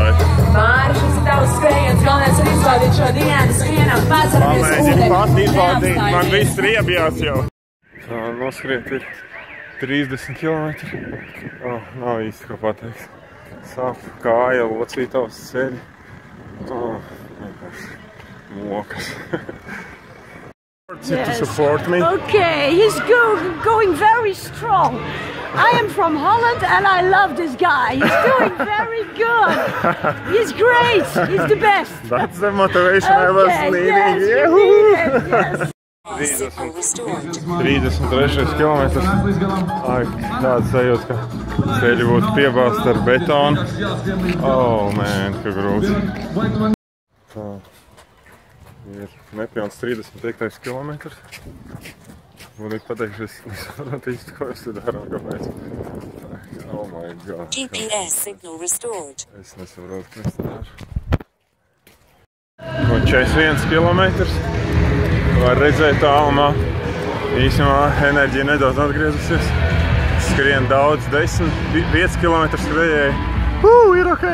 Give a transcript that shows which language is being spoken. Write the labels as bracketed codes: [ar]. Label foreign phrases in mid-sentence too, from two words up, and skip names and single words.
[lv] Māri, šis ir tavs skrējiens, galvenais ir izbaudīt šo dienu, skrienam, paceramies Pamēģinu pat izbaudīt, man viss riebjās jau. Noskriet ir 30 km. Nav īsti, ko pateikt. Sāp kāja, locītavas ceļi. Vienkārši mokas. [en] To support me. Okay, he's going very strong. I am from Holland and I love this guy. He's doing very good. He's great. He's the best. That's the motivation I was needing. Yes. [lv] 33 kilometrs. Tāds sajūta, ka ceļi būtu piebāzti ar betonu. Man, ka grūti. Tā. Ir nepilns 35 kilometrs. Būtu pateikt, es nesaprotu īsti, ko es te daru un kāpēc. [en] Oh my god. GPS signal restored. [lv] Es nesaprotu, ko es te daru. 41 kilometrs. Var redzēt tālumā. Īsumā enerģija nedaudz atgriezusies. Skrien daudz, 5 kilometrs skrējēji. Ir ok!